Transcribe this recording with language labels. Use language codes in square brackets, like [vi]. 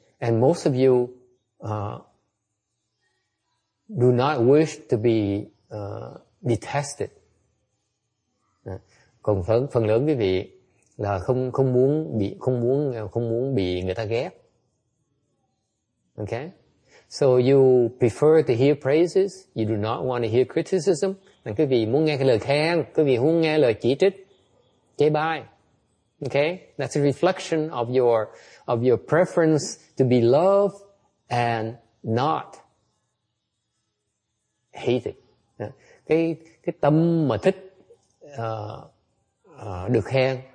[en] And most of you do not wish to be detested. [vi] Còn phần lớn quý vị là không muốn bị người ta ghét. Okay? [en] So you prefer to hear praises, you do not want to hear criticism. [vi] Nên quý vị muốn nghe cái lời khen, quý vị muốn nghe lời chỉ trích, chê bai. Okay? [en] That's a reflection of your preference to be loved and not hated. [vi] Cái tâm mà thích được khen